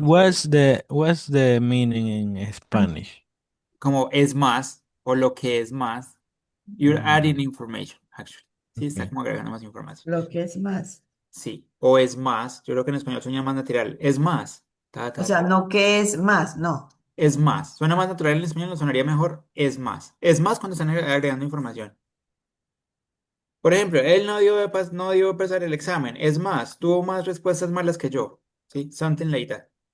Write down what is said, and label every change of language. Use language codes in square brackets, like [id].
[en] what's the meaning in Spanish? [es] Como es más, o lo que es más. [en] You're adding information, actually. [es] Sí, está [en] Okay. [es] como agregando más información. Lo que es más. Sí, o es más. Yo creo que en español suena más natural. Es más. Ta, O ta, sea, ta. no que es más, no. Es más. Suena más natural en español, no sonaría mejor. Es más. Es más cuando están agregando información. Por ejemplo, él no dio pasar el examen. Es más, tuvo más respuestas malas que yo. ¿Sí? [en] Something like that.